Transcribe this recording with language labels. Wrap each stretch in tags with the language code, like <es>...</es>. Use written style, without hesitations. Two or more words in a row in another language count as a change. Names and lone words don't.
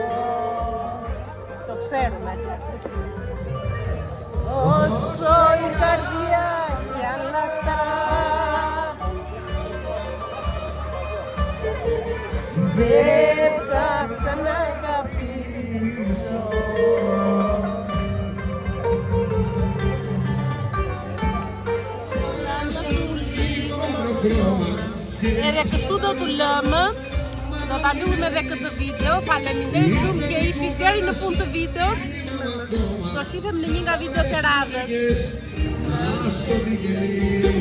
<el>Το ξέρουμε. Όσο η καρδιά κι αν λαχταρά δεν θα ξαναγαπήσω.</el> <sq>Edhe kështu do t'u lëmë, do t'a mbyllim edhe këtë video. Faleminderit shumë që ishi deri në fund të videos. Do shihem në një nga videot e radhës.</sq>